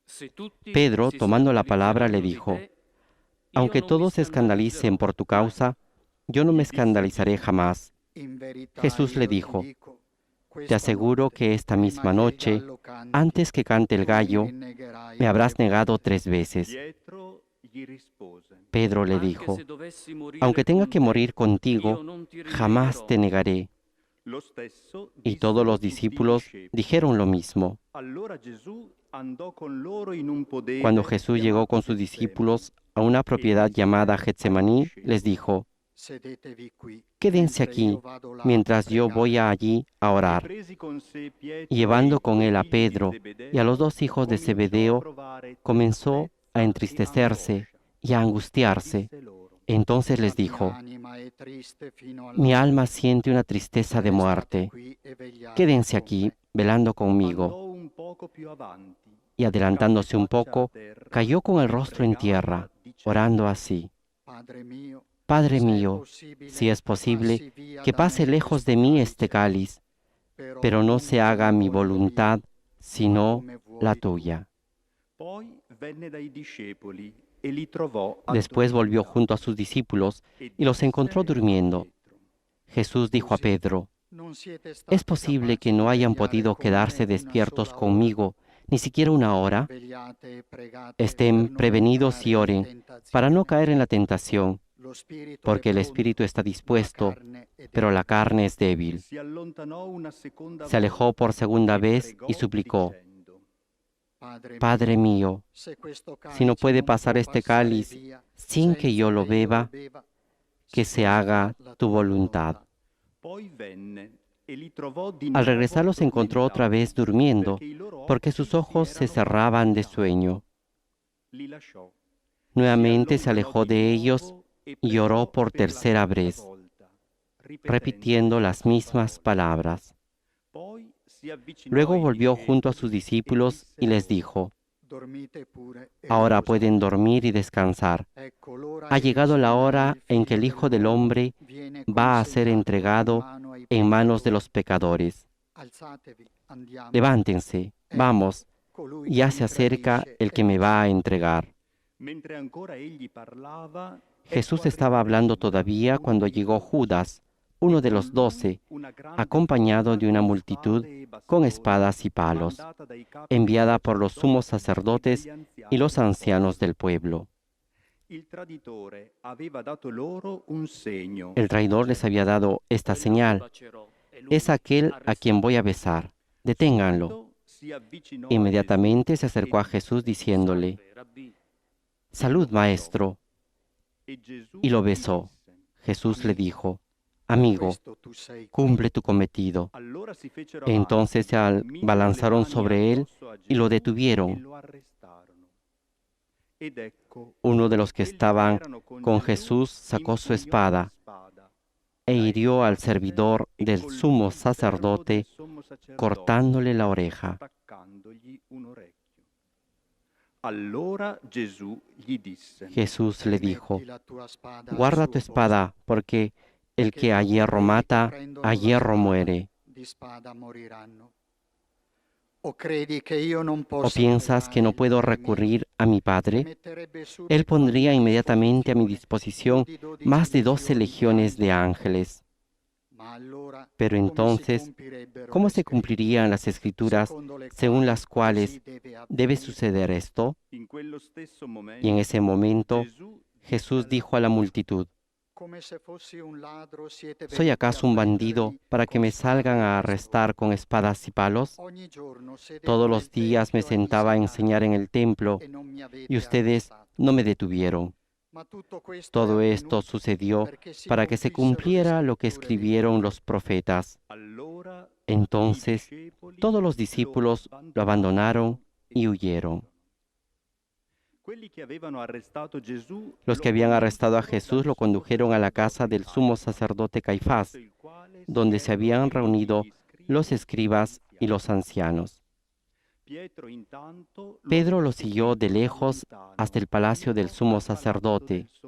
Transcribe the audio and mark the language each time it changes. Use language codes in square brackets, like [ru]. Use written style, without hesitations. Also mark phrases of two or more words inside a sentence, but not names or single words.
[es] Pedro, tomando la palabra, le dijo: Aunque todos se escandalicen por tu causa, yo no me escandalizaré jamás. Jesús le dijo, te aseguro que esta misma noche, antes que cante el gallo, me habrás negado 3 veces. [it] Pietro gli rispose: [es] Pedro le dijo, aunque tenga que morir contigo, jamás te negaré. [it] Lo stesso [es] Y [it] dissero [es] todos los [it] tutti i [es] discípulos [it] discepoli. [es] dijeron lo mismo. [it] Allora Gesù andò con loro in un podere [es] Cuando Jesús llegó con sus discípulos a una propiedad llamada Getsemaní, les dijo, quédense aquí mientras yo voy allí a [it] e [es] orar. [it] presi con sé Pietro [es] Y llevando [it] e i [es] con [it] due [es] él a [it] figli di [es] Pedro [it] Zebedeo, [es] y a los 2 hijos de [it] cominciò a [es] Zebedeo, [it] provare [es] comenzó a [it] tristezza e [es] entristecerse [it] angoscia. [es] y a angustiarse. [it] Disse loro: [es] Entonces les dijo, mi alma siente una tristeza de muerte. Quédense aquí velando conmigo. [it] Andò un poco più avanti, [es] Y adelantándose un [it] cadde [es] poco, [it] faccia a terra [es] cayó con el [it] e [es] rostro en tierra, [it] pregava, [es] orando [it] dicendo: [es] así, Padre mío, si es posible, que pase lejos de mí este cáliz, pero no se haga mi voluntad, sino la tuya. [it] Poi venne dai discepoli e li trovò [es] Después volvió [it] addormentati [es] junto a sus discípulos [it] e [es] y los [it] disse [es] encontró [it] a [es] durmiendo. [it] Pietro: [es] Jesús dijo a Pedro, ¿es posible que no hayan podido quedarse despiertos conmigo ni siquiera una hora? Estén prevenidos y oren para no caer en la tentación, porque el espíritu está dispuesto, pero la carne es débil. [it] Si allontanò una seconda [es] Se alejó por segunda [it] volta e [es] vez [it] pregò, [es] y suplicó, [it] dicendo: [es] Padre mío, si no puede pasar este cáliz sin que yo lo beba, que se haga tu voluntad. [it] Poi venne e li trovò di [es] Al [it] nuovo [es] regresar los encontró otra vez durmiendo, [it] perché i loro [es] porque [it] occhi [es] sus ojos [it] si [es] se [it] erano [es] cerraban de [it] paralizzati. [es] sueño. [it] Li lasciò. [es] Nuevamente [it] Si [es] se alejó [it] allontanò [es] de [it] di [es] ellos [it] nuovo e [es] y oró [it] pregò [es] por [it] per la [es] tercera [it] terza [es] vez, [it] volta, [es] repitiendo las mismas palabras. [it] Poi si avvicinò [es] Luego [it] ai [es] volvió junto a sus [it] discepoli [es] discípulos [it] e [es] y les [it] disse [es] dijo, [it] loro, [es] ahora pueden dormir y descansar. Ha llegado la hora en que el Hijo del Hombre va a ser entregado en manos de los pecadores. Levántense, vamos, ya se acerca el que me va a entregar. [it] Mentre ancora egli parlava, [es] Jesús estaba hablando todavía cuando llegó Judas, uno de los 12, acompañado de una multitud con espadas y palos, enviada por los sumos sacerdotes y los ancianos del pueblo. [it] Il traditore aveva dato loro un segno. [es] El traidor les había dado esta señal: es aquel a quien voy a besar. Deténganlo. [it] Subito si avvicinò a [es] Inmediatamente se [it] Gesù [es] acercó a [it] e [es] Jesús [it] disse: [es] diciéndole, Salud, [it] lo baciò. [es] maestro. [it] E Gesù [es] Y lo [it] gli [es] besó. [it] disse: [es] Jesús le dijo, amigo, cumple tu cometido. [it] Allora si fecero [es] Entonces se [it] avanti, misero le [es] abalanzaron [it] mani [es] sobre él [it] addosso a [es] y lo [it] Gesù e [es] detuvieron. [it] lo arrestarono. Ed ecco, [es] Uno de los que [it] quelli [es] estaban [it] erano [es] con [it] Gesù [es] Jesús sacó su [it] impugnò la [es] espada [it] spada, e [es] la hirió al [it] estese [es] servidor [it] e [es] del [it] colpì [es] sumo [it] il servo [es] sacerdote, [it] del sommo sacerdote, [es] cortándole la oreja. [it] staccandogli un orecchio. Allora Gesù gli disse: [es] Jesús le dijo, guarda tu espada, porque el que a hierro mata, a hierro muere. ¿O piensas que no puedo recurrir a mi Padre? Él pondría inmediatamente a mi disposición más de 12 legiones de ángeles. Pero entonces, ¿cómo se cumplirían las escrituras según las cuales debe suceder esto? [it] In quello stesso [es] Y en ese momento [it] Gesù [es] Jesús dijo a la multitud, ¿soy acaso un bandido para que me salgan a arrestar con espadas y palos? Todos los días me sentaba a enseñar en el templo y ustedes no me detuvieron. Todo esto sucedió para que se cumpliera lo que escribieron los profetas. [it] allora [es] Entonces [it] i discepoli [es] todos los discípulos lo abandonaron y huyeron. [it] Quelli che avevano arrestato Gesù [es] Los que habían arrestado a Jesús lo condujeron a la casa del sumo sacerdote Caifás, donde se habían reunido los escribas y los ancianos. Pedro lo siguió de lejos hasta el palacio del sumo sacerdote.